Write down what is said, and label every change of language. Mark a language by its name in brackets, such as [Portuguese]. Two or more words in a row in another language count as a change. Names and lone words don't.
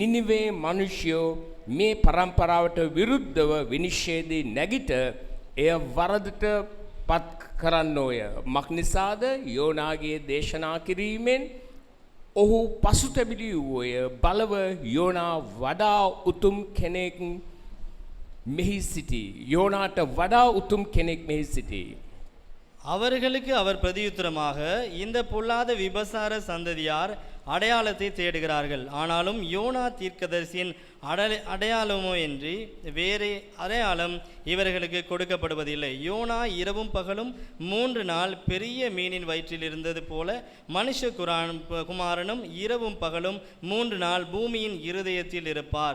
[Sinhala] නිනිවේ මිනිසයෝ මේ පරම්පරාවට විරුද්ධව විනිශ්චයේදී නැගිට එය වරදට පත් කරන්නෝය. මක්නිසාද යෝනාගේ දේශනා කිරීමෙන් ඔහු පසුතැවිලි වූය. බලව යෝනා වඩා උතුම් කෙනෙක් මෙහි සිටි. யோனாට වඩා උතුම් කෙනෙක් මෙහි සිටි. [Tamil] அவர்களுக்கு அவர் பிரதியுத்தரமாக இந்த பொல்லாத விபசார சந்ததியார் அடையாளத்தை தேடுகிறார்கள், ஆனாலும் யோனா தீர்க்கதரிசியின் அடையாளமோ என்று வேறு அடையாளம் இவர்களுக்கு கொடுக்கப்படுவதில்லை. யோனா இரவும் பகலும் 3 நாள் பெரிய மீனின் வயிற்றில் இருந்தது போல மனுஷ குமாரனும் இரவும் பகலும் 3 நாள் பூமியின் இருதயத்தில் இருப்பார்.